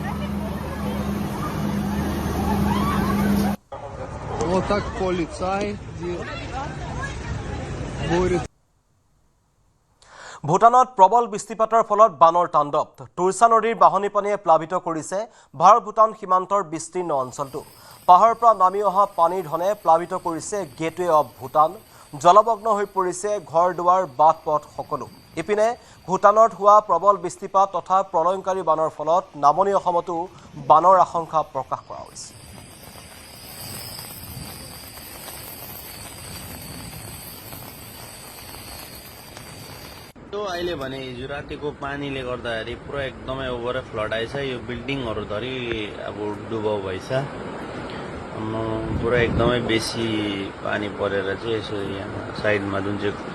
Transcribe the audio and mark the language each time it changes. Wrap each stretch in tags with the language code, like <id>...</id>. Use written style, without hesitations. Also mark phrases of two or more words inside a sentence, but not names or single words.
<ru>Вот так полицай борется.</ru> <as>ভূটানত প্ৰবল বৃষ্টিপাতৰ ফলত বানৰ তাণ্ডৱ। তুৰছা নদীৰ বাহনী পানীয়ে প্লাবিত কৰিছে ভাৰত ভূটান সীমান্তৰ বিস্তীৰ্ণ অঞ্চলটো। পাহাৰৰ পৰা নামি অহা পানীৰ ধনে প্লাবিত কৰিছে</as> <en>gateway of Bhutan.</en> <as>জলমগ্ন হৈ পৰিছে ঘৰ দুৱাৰ বাট পথ সকলো। ইপিনে ভূটানত হোৱা প্ৰবল বৃষ্টিপাত তথা প্ৰলয়ংকাৰী বানৰ ফলত নামনি অসমতো বানৰ আশংকা প্ৰকাশ কৰা হৈছে।</as> <ne>यो अहिले भने हिजो रातिको पानीले गर्दाखेरि पुरा एकदमै</ne> <en>over flood</en> <ne>आएछ। यो बिल्डिङहरू धरि अब डुबाउ भएछ। पुरा एकदमै बेसी पानी परेर चाहिँ यसो यहाँ साइडमा जुन चाहिँ</ne>